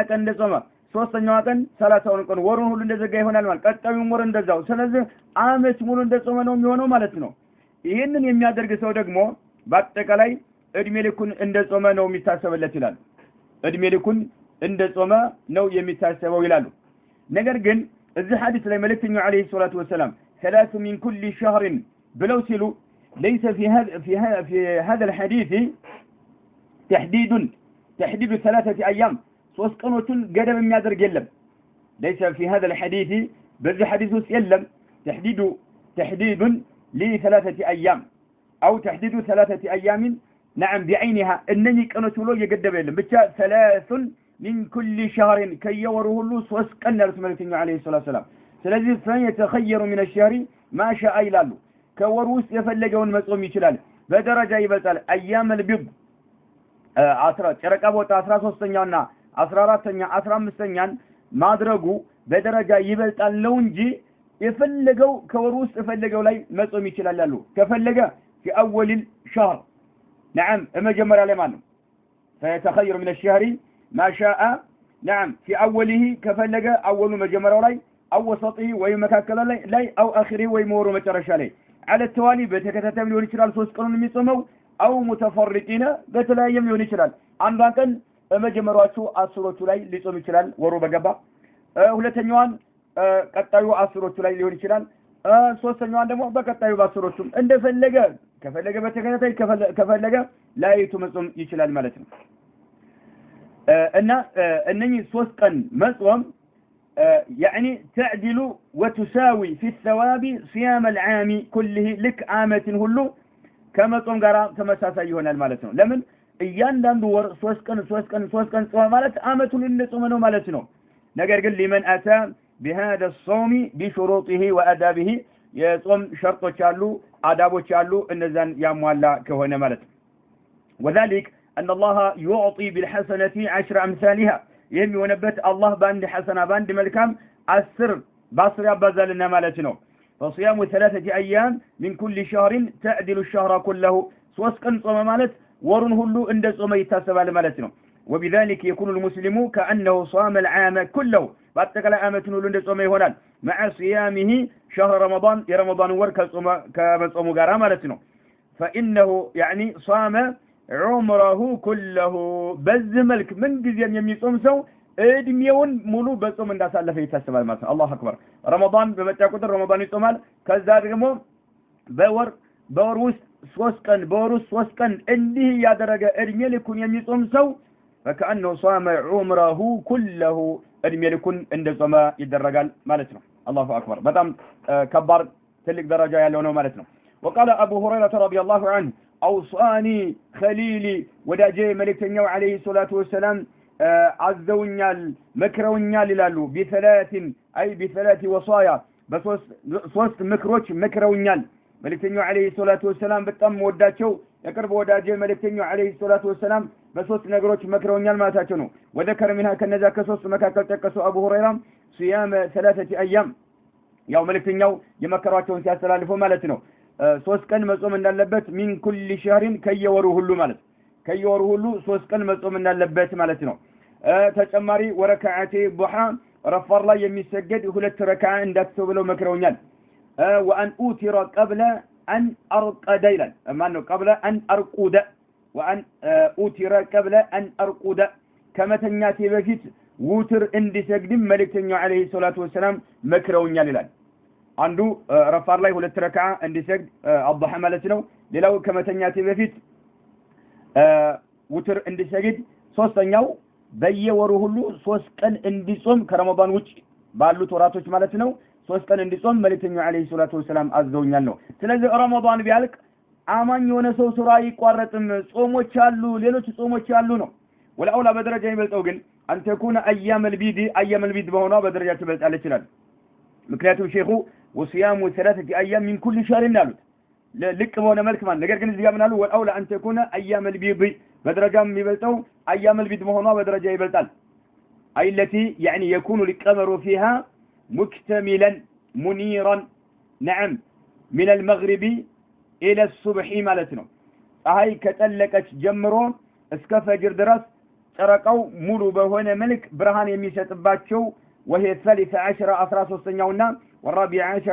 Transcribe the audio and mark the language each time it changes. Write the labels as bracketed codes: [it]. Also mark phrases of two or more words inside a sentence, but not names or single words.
[am] ቀን እንደጾመ ሶስተኛዋ ቀን 30 ቀን ወሩን ሁሉ እንደዘጋ ይሆናል ማለት ቀጣዩም ወር እንደዛው። ስለዚህ አመት ሙሉ እንደጾመ ነው የሚሆነው ማለት ነው። ይሄንን የሚያደርግ ሰው ደግሞ በአጠቃላይ እድሜ ልኩን እንደጾመ ነው የሚታሰበለት ይላል። እድሜ ልኩን እንደጾመ ነው የሚታሰበው ይላሉ። ነገር ግን እዚህ ሐዲስ ላይ መልእክተኛው [ar] عليه الصلاة وسلم ثلاث من كل شهر [am] ብለው ሲሉ [ar] ليس في هذا الحديث تحديد 3 أيام 3 [am] ቀኖችን ገደብ የሚያደርግ የለም። [ar] ليس في هذا الحديث [am] በዚህ ሐዲስ ውስጥ የለም [ar] تحديد ل3 أيام أو تحديد 3 أيام نعم بعينها [am] እነኚህ ቀኖች ብሎ የገደበ የለም። [ar] ብቻ 3 من كل شهر [am] ከየወሩ ሁሉ [ar] 3 [am] ቀን ነው መልእክተኛው [ar] عليه الصلاة وسلم። [am] ስለዚህ [ar] فيتخير من الشهر ما شاء [am] ይላሉ። ከወሩ ውስጥ የፈለገውን መጾም ይችላል። በደረጃ ይበልጣል። [ar] أيام البيض [am] 10 ጨረቃ ቦታ 13ኛውና 14ኛ 15ኛን ማድረጉ በደረጃ ይበልጣል ነው እንጂ የፈለገው ከወሩ ውስጥ የፈለገው ላይ መጾም ይችላል አሉ። ከፈለገ [ar] في اول الشهر نعم [am] መጀመሪያ ላይ ማለት [ar] ነው فيتخير من الشهر ما شاء نعم في اوله ከፈለገ اول [am] መጀመሪያው ላይ [ar] او وسطه ወይ [am] መካከለ ላይ [ar] او اخره [am] ወይ መወሩ መጨረሻ ላይ [ar] على التوالي [am] በተከታታይ ሊሆን ይችላል 3 ቀኑን የሚጾመው [ar] او متفرقين [am] በተለያየም ሊሆን ይችላል። አንዷን ቀን በመጀመሪያዎቹ 10ዎቹ ላይ ሊጾም ይችላል ወሩ በገባ። ሁለተኛዋን ቀጣዩ 10ዎቹ ላይ ሊሆን ይችላል። ሶስተኛዋን ደግሞ በቀጣዩ 10ዎቹ እንደፈለገ ከፈለገ በተከታታይ ከፈለገ ላይቱ መጾም ይችላል ማለት ነው። እና እነኚህ 3 ቀን መጾም [ar] يعني تعدل وتساوي في الثواب صيام العام كله لك عامة [am] ሁሉ ከመጾም ጋራ ተመሳሳይ ይሆናል ማለት ነው። ለምን እያንዳንዱ ወር 3 ቀን ጾመ ማለት አመቱን እንደጾመ ነው ማለት ነው። ነገር ግን [ar] لمن اتى بهذا الصوم بشروطه وادابه [am] የጾም ሸርጦች አሉ አዳቦች አሉ እነዛን ያሟላ ከሆነ ማለት ነው። [ar] وذلك ان الله يعطي بالحسنه 10 امثالها [am] የሚሆነበት አላህ በአንድ ሐሰና በአንድ መልካም 10 ያባዛልና ማለት ነው። [ar] فصيام 3 أيام من كل شهر تعدل الشهر كله [am] ሶስት ቀን ጾመ ማለት ወሩን ሁሉ እንደ ጾመ ይታሰባል ማለት ነው [ar] وبذلك يكون المسلم كأنه صام العام كله باتقلا عامتن [am] ሁሉ እንደ ጾመ ይሆናል [ar] مع صيامه شهر رمضان [am] የረመዳን ወር ከጾሙ ጋራ ማለት ነው [ar] فإنه يعني صام عمره كله [am] በዚህ መልክ ምን ጊዜም የሚጾም ሰው እድሜውን ሙሉ በጾም እንዳሳለፈ ይታሰባል ማለት ነው [ar] الله أكبر [am] ረመዳን በመጣ ቁጥር ረመዳን ይጾማል ከዛ ደግሞ በወር ውስጥ 3 ቀን በወር ውስጥ 3 ቀን እንዲህ ያደረገ እድሜ ልኩን የሚጾም ሰው [ar] فكأنه صام عمره كله [am] እድሜ ልኩን እንደጾመ ይደረጋል ማለት ነው [ar] الله أكبر [am] በጣም ከባድ ትልቅ ደረጃ ያለው ነው ማለት ነው [ar] وقال ابو هريره رضي الله عنه اوصاني خليلي [am] ወዳጄ መልእክተኛው [ar] عليه الصلاه والسلام [am] አዘውኛል መክረውኛል ይላሉ [ar] بثلاث اي بثلاث وصايا [am] በሶስት ምክሮች መክረውኛል መልእክተኛው [ar] عليه الصلاه والسلام [am] በጣም ወዳቸው የቅርብ ወዳጄ መልእክተኛው [ar] عليه الصلاه والسلام [am] በሶስት ነገሮች መክረውኛል ማለታቸው ነው [ar] وذكر منها [am] ከነዛ ከሶስት መካከል ተቀሰው አቡ ሁረይራ [ar] صيام 3 ايام [am] ያው መልእክተኛው የመከሯቸውን ሲያስተላልፉ ማለት ነው 3 ቀን መጾም እንዳለበት [ar] من كل شهر [am] ከየወሩ ሁሉ ማለት ከየወሩ ሁሉ 3 ቀን መጾም እንዳለበት ማለት ነው ተጨማሪ [ar] وركعتي الضحى [am] ረፋር ላይ የሚሰገድ 2 ረካዓ እንዳትተው ብለው መክረውኛል [ar] وان اوتر قبل ان ارقد [am] ይላል ማነው [ar] قبل ان ارقد وان اوتر قبل ان ارقد [am] ከመተኛቴ በፊት ውትር እንዲሰግድም መልእክተኛው [ar] عليه الصلاه والسلام [am] መክረውኛል ይላል አንዱ ረፋር ላይ 2 ረካዓ እንዲሰግድ አضحى ማለት ነው ሌላው ከመተኛቴ በፊት ውትር እንዲሰግድ ሶስተኛው በየወሩ ሁሉ 3 ቀን እንዲጾም ከረመዳን ውጪ ባሉት ወራቶች ማለት ነው 3 ቀን እንዲጾም መልእክተኛው [ar] عليه الصلاه والسلام [am] አዘውኛል ነው ስለዚህ ረመዳን ቢያልቅ አማኝ የሆነ ሰው ሱራ ይቋረጥም ጾሞች አሉ ሌሎች ጾሞች አሉ ነው ወላውላ በደረጃ ይበልጣው ግን አንተ [ar] يكون ايام البيد [am] በሆነው በደረጃ ትበልጣለች ይላል ምክንያቱም ሼኹ [ar] وصيام 3 ايام من كل شهر [am] እንዳሉት ልቅ በሆነ መልክ ማለት ነገር ግን እዚህ ጋር ምን አሉ ወላውላ አንተ [ar] يكون ايام البيد [am] በደረጃም የሚበልጣው [ar] ايام البيد [am] በሆነው በደረጃ ይበልጣል [ar] اي التي يعني يكون القمر فيها مكتملا منيرا نعم من المغرب الى الصبح [am] ማለት ነው ፀሐይ ከጠለቀች ጀምሮ እስከ ፈጅር ድረስ ጨረቃው ሙሉ በሆነ መልክ ብርሃን የሚሰጥባቸው وهي 13 13ኛውና [ar] والرابع عشر